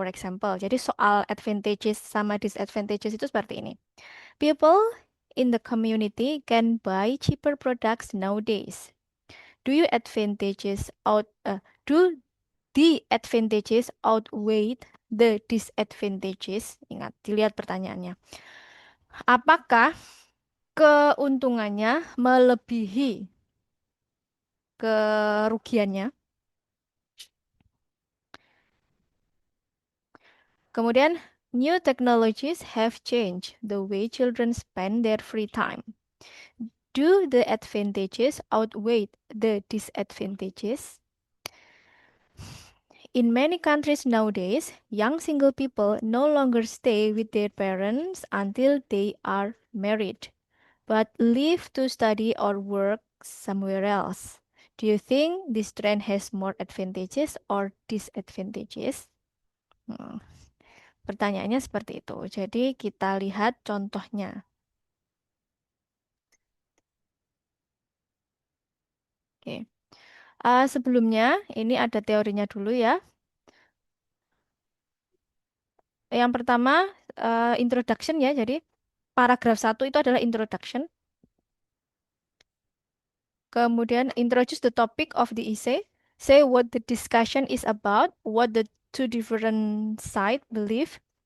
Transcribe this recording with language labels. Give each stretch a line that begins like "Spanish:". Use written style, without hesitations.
English: For example,
Indonesian: jadi soal advantages sama disadvantages itu seperti ini.
English: People in the community can buy cheaper products nowadays. Do you advantages out do the advantages outweigh the disadvantages?
Indonesian: Ingat, dilihat pertanyaannya. Apakah keuntungannya melebihi kerugiannya?
English: Kemudian, new technologies have changed the way children spend their free time. Do the advantages outweigh the disadvantages? In many countries nowadays, young single people no longer stay with their parents until they are married, but leave to study or work somewhere else. Do you think this trend has more advantages or disadvantages?
Indonesian: Hmm, Pertanyaannya seperti itu. Jadi kita lihat contohnya. Oke. Sebelumnya ini ada teorinya dulu ya. Yang pertama introduction ya. Jadi paragraf satu itu adalah introduction.
English: Kemudian introduce the topic of the essay. Say what the discussion is about, what the two different side believe.